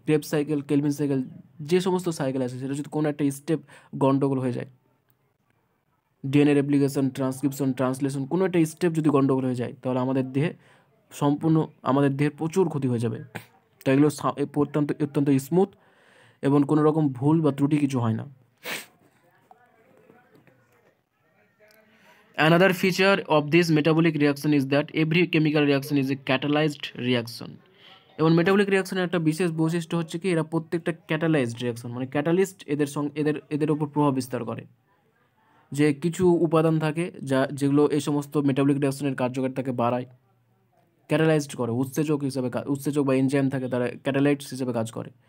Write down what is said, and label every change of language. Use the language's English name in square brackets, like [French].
[Bangla] Krebs cycle, kelvin cycle, যে সমস্ত cycle আছে সেটা যদি কোনো একটা স্টেপ গন্ডগোল হয়ে যায়, ডিএনএ রেপ্লিকেশন, ট্রান্সক্রিপশন, ট্রান্সলেশন, কোনো একটা স্টেপ যদি গন্ডগোল হয়ে যায় তাহলে আমাদের দেহে সম্পূর্ণ, আমাদের দেহের প্রচুর ক্ষতি হয়ে যাবে। তো এগুলো অত্যন্ত অত্যন্ত স্মুথ এবং কোনো রকম ভুল বা ত্রুটি কিছু হয় না। [English] Another feature of this metabolic reaction is that every chemical reaction is a catalyzed reaction. [Bangla] এবং মেটাবলিক রিয়াকশনের একটা বিশেষ বৈশিষ্ট্য হচ্ছে কি এরা প্রত্যেকটা ক্যাটালাইজড রিয়াকশন, মানে ক্যাটালিস্ট এদের সঙ্গে এদের উপর প্রভাব বিস্তার করে। যে কিছু উপাদান থাকে যেগুলো এই সমস্ত মেটাবলিক রিয়াকশনের কার্যকারিতাকে বাড়ায়, ক্যাটালাইজড করে, উৎসেচক হিসাবে উৎসেচক বা এনজাইম থাকে তারা ক্যাটালাইটস হিসেবে কাজ করে।